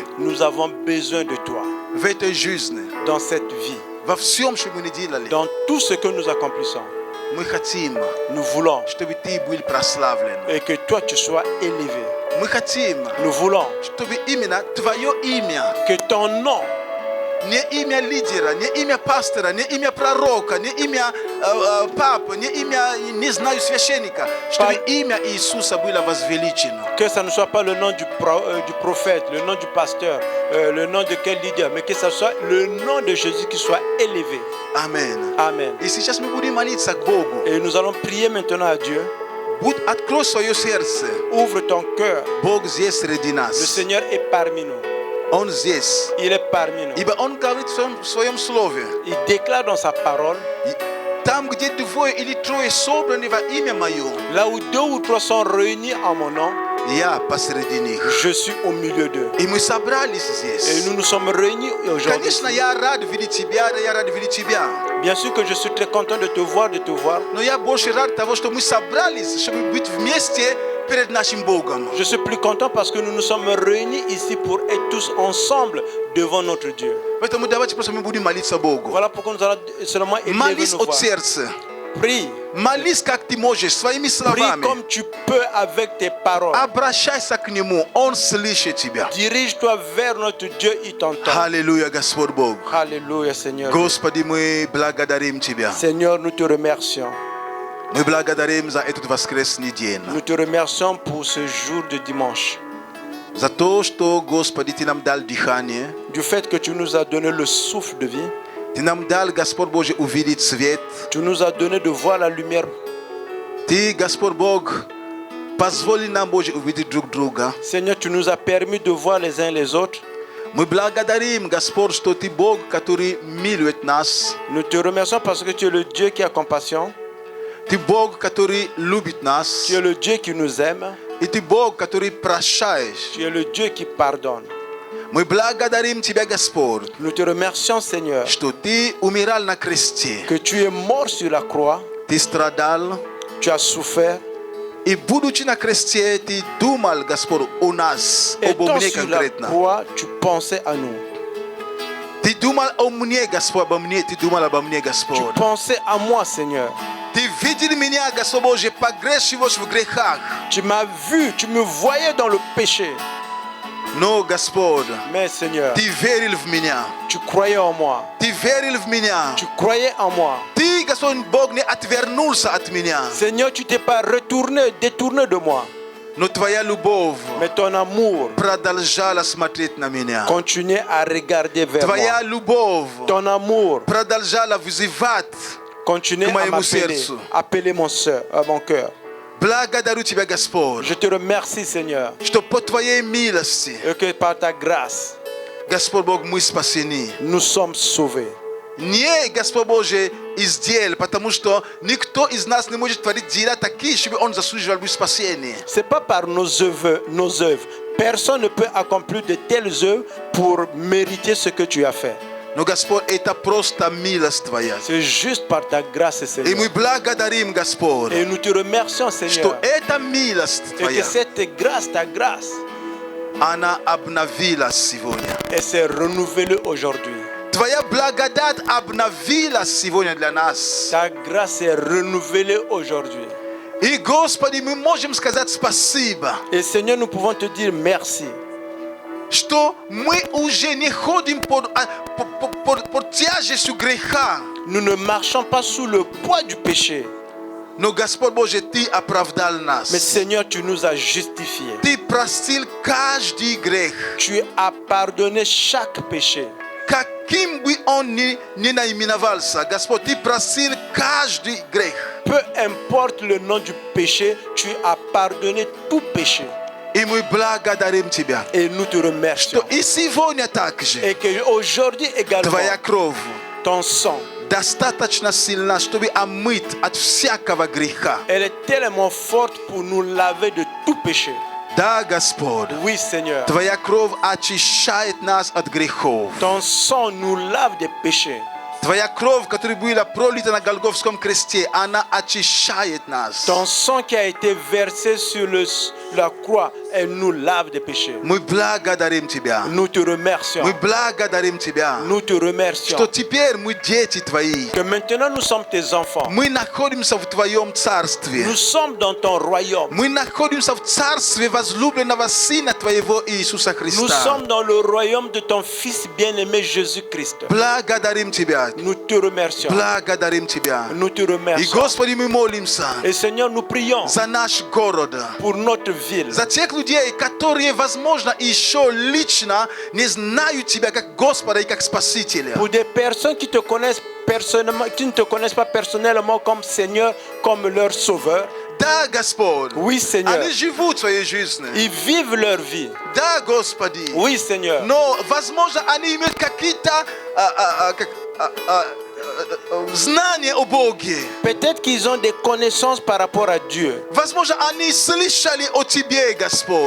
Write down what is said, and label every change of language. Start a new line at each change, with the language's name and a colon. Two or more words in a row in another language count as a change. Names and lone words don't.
French: Nous avons besoin de toi
Russian: В этой жизни,
French: dans cette vie,
Russian: во всем, что мы не делали,
French: dans tout ce que nous accomplissons.
Russian: мы хотим,
French: Nous voulons
Russian: чтобы Ты был прославлен.
French: et que toi tu sois élevé.
Russian: Мы хотим,
French: Nous voulons
Russian: чтобы именно Твое имя,
French: que ton nom,
Russian: не имя лидера, не имя пастора, не имя пророка, не имя папы, не имя, не знаю, священника, чтобы имя Иисуса было возвеличено.
French: que ça ne soit pas le nom du prophète, le nom du pasteur, le nom de quel leader, mais que ça soit le nom de Jésus qui soit élevé. Amen. Amen.
Russian: И сейчас мы будем молиться к Богу.
French: Et nous allons prier maintenant à Dieu.
Russian: Открой свое сердце.
French: Ouvre ton cœur.
Russian: Бог здесь среди
French: Le
Russian: нас.
French: Seigneur est parmi nous.
Russian: Он здесь.
French: Il est parmi nous.
Russian: Ибо Он говорит в своем слове.
French: Il déclare dans sa parole,
Russian: Там, где двое или трое собраны во имя Мое,
French: là où 2 ou 3 sont réunis en mon nom,
Russian: я посреди них.
French: je suis au milieu d'eux.
Russian: И мы собрались
French: Et
Russian: здесь.
French: nous nous sommes réunis aujourd'hui.
Russian: Конечно, я рад видеть тебя, да, я рад видеть тебя.
French: Bien sûr que je suis très content de te voir,
Russian: Но я больше рад того, что мы собрались, чтобы быть вместе перед нашим Богом.
French: Je suis plus content parce que nous nous sommes réunis ici pour être tous ensemble devant notre Dieu.
Russian: Поэтому давайте просто мы будем молиться Богу.
French: Voilà pourquoi nous allons seulement élever
Russian: Молись
French: nos
Russian: от
French: voix.
Russian: сердца.
French: Prie.
Russian: Молись, как ты можешь, своими
French: Prie
Russian: словами.
French: comme tu peux avec tes paroles.
Russian: Обращайся к Нему, Он слышит тебя.
French: Dirige-toi vers notre Dieu, il t'entend.
Russian: Аллилуйя, Господь Бог.
French: Alléluia, Seigneur.
Russian: Господи, мы благодарим Тебя.
French: Seigneur, nous te remercions.
Russian: Мы благодарим за этот воскресный день.
French: Nous te remercions pour ce jour de dimanche.
Russian: За то, что, Господи, Ты нам дал дыхание.
French: Du fait que tu nous as donné le souffle de vie.
Russian: Ты нам дал, Господь Божий, увидеть свет.
French: Tu nous as donné de voir la lumière.
Russian: Ты, Господь Бог, позволи нам, Боже, увидеть друг друга.
French: Seigneur, tu nous as permis de voir les uns les autres.
Russian: Мы благодарим, Господь, что Ты Бог, который милует нас.
French: Nous te remercions parce que tu es le Dieu qui a compassion.
Russian: Ты Бог, который любит нас.
French: Tu es le Dieu qui nous aime.
Russian: И Ты Бог, который прощаешь.
French: Tu es le Dieu qui pardonne.
Russian: Мы благодарим Тебя, Господь,
French: Nous te remercions, Seigneur,
Russian: что Ты умирал на кресте.
French: que tu es mort sur la croix.
Russian: Ты страдал.
French: Tu as souffert.
Russian: И будучи на кресте, Ты думал, Господь, о нас, обо
French: Étant
Russian: мне
French: sur la
Russian: конкретно.
French: croix, tu pensais à nous.
Russian: Ты думал о мне, Господь, обо мне. Ты думал обо мне,
French: Tu
Russian: Господь.
French: pensais à moi, Seigneur.
Russian: Ты видел меня, Господь Божий, погрешившего в грехах.
French: Tu m'as vu, tu me voyais dans le péché.
Russian: Но, Господь,
French: Mais, Seigneur,
Russian: Ты верил в меня.
French: tu croyais en moi.
Russian: Ты верил в меня.
French: Tu croyais en moi.
Russian: Ты, Господь Бог, не отвернулся от меня.
French: Seigneur, tu t'es pas retourné, détourné de moi.
Russian: Но Твоя любовь
French: Mais ton amour
Russian: продолжала смотреть на меня.
French: continuait à regarder vers
Russian: Твоя
French: moi.
Russian: любовь
French: Ton amour
Russian: продолжала вызывать.
French: continuait
Russian: К моему
French: à m'appeler,
Russian: сердцу.
French: appeler à mon cœur.
Russian: Благодарю Тебя, Господь,
French: Je te remercie, Seigneur,
Russian: что по Твоей милости,
French: et que par ta grâce,
Russian: Господь Бог, мы спасены.
French: nous sommes sauvés.
Russian: Не, Господь Божий, из дел, потому что никто из нас не может творить дела такие, чтобы он заслуживал бы спасения.
French: C'est pas par nos œuvres. Personne ne peut accomplir de telles œuvres pour mériter ce que tu as fait.
Russian: Но, Господь, это просто милость Твоя.
French: C'est juste par ta grâce,
Russian: И
French: Seigneur.
Russian: мы благодарим, Господь,
French: Et nous te remercions,
Russian: что
French: Seigneur.
Russian: эта милость
French: Et que
Russian: Твоя,
French: cette grâce, ta grâce,
Russian: она обновилась сегодня.
French: elle s'est renouvelée aujourd'hui.
Russian: Твоя благодать обновилась сегодня для нас.
French: Ta grâce est renouvelée aujourd'hui.
Russian: И, Господи, мы можем сказать спасибо,
French: Et Seigneur, nous pouvons te dire merci.
Russian: что мы уже не ходим под тяжестью греха.
French: Nous ne marchons pas sous le poids du péché.
Russian: Но, Господь Божий, Ты оправдал нас.
French: Mais Seigneur, tu nous as justifiés.
Russian: Ты простил каждый грех.
French: Tu as pardonné chaque péché.
Russian: Каким бы он ни наименовался, Господь, Ты простил каждый грех.
French: Peu importe le nom du péché, tu as pardonné tout péché.
Russian: И мы благодарим Тебя,
French: Et nous te remercions.
Russian: что и сегодня также
French: Et qu'aujourd'hui également,
Russian: Твоя кровь
French: ton sang,
Russian: достаточно сильна, чтобы омыть от всякого греха.
French: elle est tellement forte pour nous laver de tout péché.
Russian: Да, Господь,
French: Oui, Seigneur.
Russian: Твоя кровь очищает нас от грехов.
French: Ton sang nous lave des péchés.
Russian: Твоя кровь, которая была пролита на Голгофском кресте, она очищает нас.
French: Ton sang qui a été versé sur la croix, elle nous lave des péchés.
Russian: Мы благодарим Тебя.
French: Nous te remercions.
Russian: Мы благодарим Тебя,
French: Nous te remercions.
Russian: что теперь мы дети Твои.
French: Que maintenant nous sommes tes enfants.
Russian: Мы находимся в Твоем Царстве.
French: Nous sommes dans ton royaume.
Russian: Мы находимся в Царстве возлюбленного Сына Твоего Иисуса
French: Nous
Russian: Христа.
French: sommes dans le royaume de ton Fils bien-aimé Jésus-Christ.
Russian: Благодарим Тебя.
French: Nous te remercions.
Russian: Благодарим Тебя.
French: Nous te
Russian: И,
French: remercions.
Russian: Господи, мы молимся
French: Et Seigneur, nous prions
Russian: за наш город,
French: pour notre ville.
Russian: за тех людей, которые, возможно, еще лично не знают Тебя как Господа и как Спасителя.
French: Pour des personnes qui te connaissent personnellement, qui ne te connaissent pas personnellement comme Seigneur, comme leur sauveur.
Russian: Да, Господь,
French: Oui, Seigneur.
Russian: они живут своей жизнью.
French: Ils vivent leur vie.
Russian: Да, Господи.
French: Oui, Seigneur.
Russian: Но, возможно, они имеют какие-то знания о Боге.
French: Peut-être qu'ils ont des connaissances par rapport à Dieu.
Russian: Возможно, они слышали о Тебе, Господь.